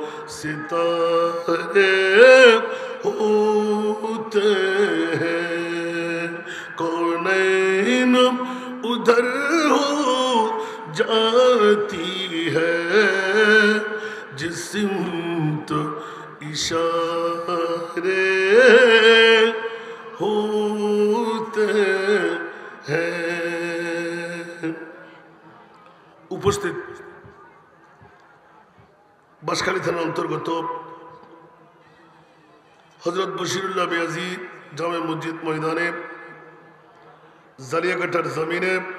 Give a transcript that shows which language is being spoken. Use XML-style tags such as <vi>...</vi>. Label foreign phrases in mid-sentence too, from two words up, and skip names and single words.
<ur>ستارے ہوتے ہیں کونین ادھر ہو جاتی ہے جس سمت اشارے ہوتے ہیں</ur> <bn>উপস্থিত বাঁশখালী থানার অন্তর্গত হযরত বশিরুল্লাহ মিয়াজি জামে মসজিদ ময়দানে জালিয়াকাটার জমিনে</bn>